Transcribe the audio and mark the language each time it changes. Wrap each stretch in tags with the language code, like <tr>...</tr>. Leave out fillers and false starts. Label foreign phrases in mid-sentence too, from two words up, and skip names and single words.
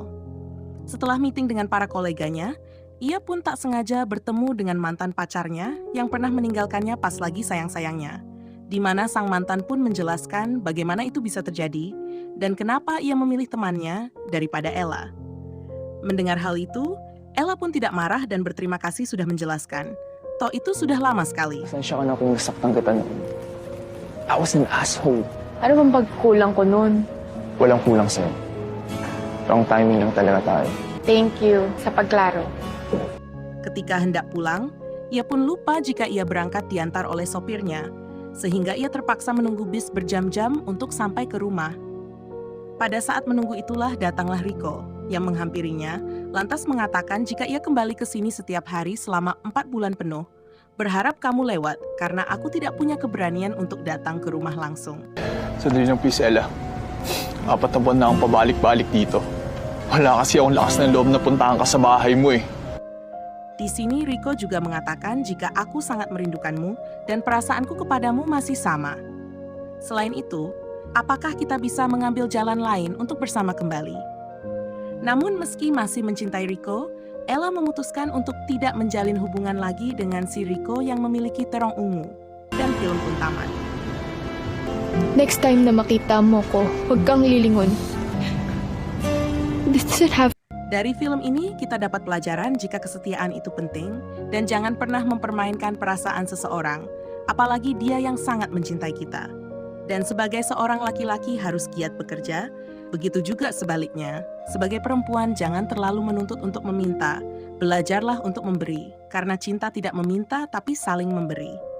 <id>Setelah meeting dengan para koleganya, ia pun tak sengaja bertemu dengan mantan pacarnya yang pernah meninggalkannya pas lagi sayang-sayangnya, di mana sang mantan pun menjelaskan bagaimana itu bisa terjadi dan kenapa ia memilih temannya daripada Ella. Mendengar hal itu, Ella pun tidak marah dan berterima kasih sudah menjelaskan. Toh itu sudah lama sekali.</id> <tl>Pasensya ka na kung nasaktan kita noon.</tl> <en>I was an asshole.</en> <tl>Ano bang pagkulang ko nun? Walang kulang sa'yo.</tl> <en>Wrong timing</en> <tl>lang talaga tayo.</tl> <en>Thank you</en> <tl>sa pagklaro.</tl> <id>Ketika hendak pulang, ia pun lupa jika ia berangkat diantar oleh sopirnya, sehingga ia terpaksa menunggu bis berjam-jam untuk sampai ke rumah. Pada saat menunggu itulah datanglah Rico, yang menghampirinya, lantas mengatakan jika ia kembali ke sini setiap hari selama 4 bulan penuh, berharap kamu lewat karena aku tidak punya keberanian untuk datang ke rumah langsung.</id> <tl>Sa din ng Pisela, 4 na buwan na akong pabalik-balik dito. Wala kasi akong lakas ng loob na puntahan ka sa bahay mo eh.</tl> <id>Di sini Rico juga mengatakan jika aku sangat merindukanmu dan perasaanku kepadamu masih sama. Selain itu, apakah kita bisa mengambil jalan lain untuk bersama kembali? Namun meski masih mencintai Rico, Ella memutuskan untuk tidak menjalin hubungan lagi dengan si Rico yang memiliki terong ungu, dan film pun tamat.</id> <en>Next time</en> <tl>na makita mo ko, huwag kang lilingon.</tl> <en>This doesn't have...</en> <id>Dari film ini, kita dapat pelajaran jika kesetiaan itu penting, dan jangan pernah mempermainkan perasaan seseorang, apalagi dia yang sangat mencintai kita. Dan sebagai seorang laki-laki harus giat bekerja, begitu juga sebaliknya. Sebagai perempuan jangan terlalu menuntut untuk meminta, belajarlah untuk memberi, karena cinta tidak meminta tapi saling memberi.</id>